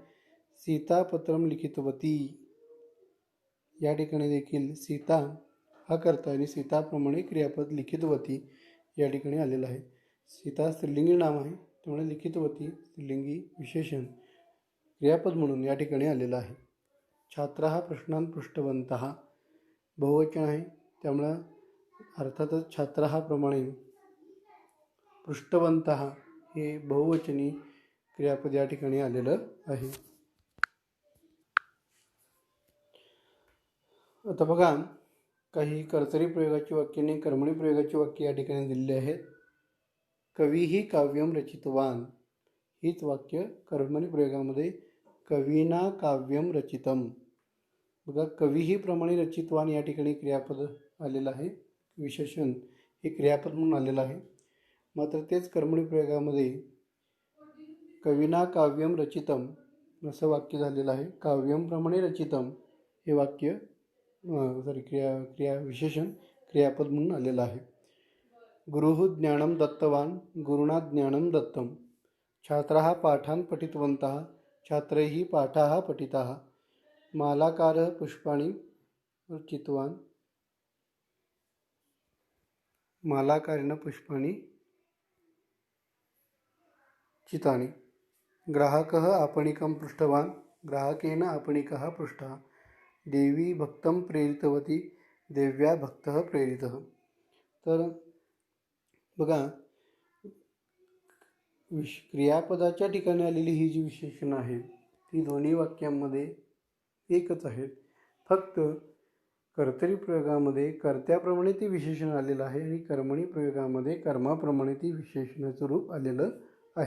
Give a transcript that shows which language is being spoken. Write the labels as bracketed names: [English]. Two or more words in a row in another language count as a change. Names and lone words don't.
[Sanskrit] सीतापत्रम लिखितवती. [Marathi] या ठिकाणी देखील सीता हा कर्ता आणि सीताप्रमाणे क्रियापद लिखितवती या ठिकाणी आलेलं आहे. सीता स्त्रीलिंगी नाम आहे त्यामुळे लिखितवती स्त्रीलिंगी विशेषण क्रियापद म्हणून या ठिकाणी आलेलं आहे. [Sanskrit] छात्रः प्रश्नान् पृष्टवन्तः [Marathi] बहुवचन आहे त्यामुळं अर्थातच छात्रः प्रमाणे पृष्टवन्तः हे बहुवचनी क्रियापद या ठिकाणी आलेलं आहे. आता बघा काही कर्तरी प्रयोगाची वाक्य आणि कर्मणी प्रयोगाची वाक्य या ठिकाणी दिलेली आहेत. [Sanskrit] कवीही काव्यम रचितवान. [Marathi] हीच वाक्य कर्मणी प्रयोगामध्ये [Sanskrit] कवीना काव्यम रचितम. [Marathi] बघा. कवीही प्रमाणे रचितवान या ठिकाणी क्रियापद आलेलं आहे. विशेषण हे क्रियापद म्हणून आलेलं आहे. मात्र तेच कर्मणी प्रयोगामध्ये [Sanskrit] कवीना काव्यम रचितम [Marathi] असं वाक्य झालेलं आहे. काव्यम प्रमाणे रचितम हे वाक्य क्रिया विशेषण क्रियापद म्हणून आलेलं आहे. [Sanskrit] गुरुः ज्ञानं दत्तवान् गुरुणा ज्ञानं दत्तं. छात्राः पाठान् पठितवन्तः छात्रैः पाठाः पठिताः. मालाकारः पुष्पाणि चितवान् मालाकारेण पुष्पाणि चितानि. ग्राहकः आपणिकं पृष्टवान् ग्राहकेन आपणिकः पृष्टः. देवी भक्तं प्रेरितवती देव्या भक्तः प्रेरितः. [Marathi] तर बघा, क्रियापदाच्या ठिकाणी आलेली ही जी विशेषणं आहेत ती दोन्ही वाक्यांमध्ये एकच आहेत. फक्त कर्तरी प्रयोगामध्ये कर्त्याप्रमाणे ती विशेषण आलेलं आहे आणि कर्मणी प्रयोगामध्ये कर्माप्रमाणे ती विशेषणाचं रूप आलेलं आहे.